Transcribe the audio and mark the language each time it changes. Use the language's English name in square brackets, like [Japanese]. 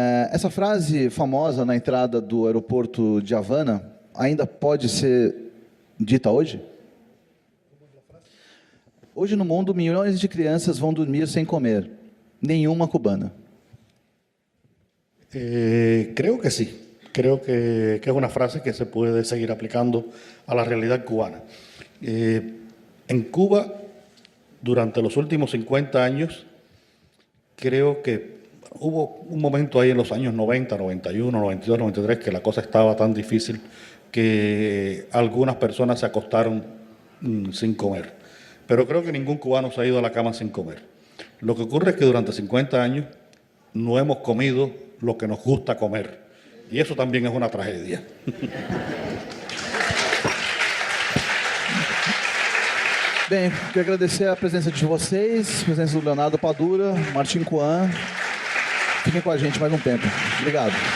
[Portuguese] Essa frase famosa na entrada do aeroporto de Havana ainda pode ser dita hoje? Hoje no mundo, milhões de crianças vão dormir sem comer, nenhuma cubana. [Spanish] Creo que sí. Creo que es una frase que se puede seguir aplicando a la realidad cubana. En Cuba, durante los últimos 50 años, creo que hubo un momento ahí en los años 90, 91, 92, 93, que la cosa estaba tan difícil que algunas personas se acostaron sin comer. Pero creo que ningún cubano se ha ido a la cama sin comer. Lo que ocurre es que durante 50 años no hemos comido lo que nos gusta comer. Y eso también es una tragedia. [Portuguese] Bem, quero agradecer a presença de vocês, a presença do Leonardo Padura, Martim Coan. Fiquem com a gente mais um tempo. Obrigado.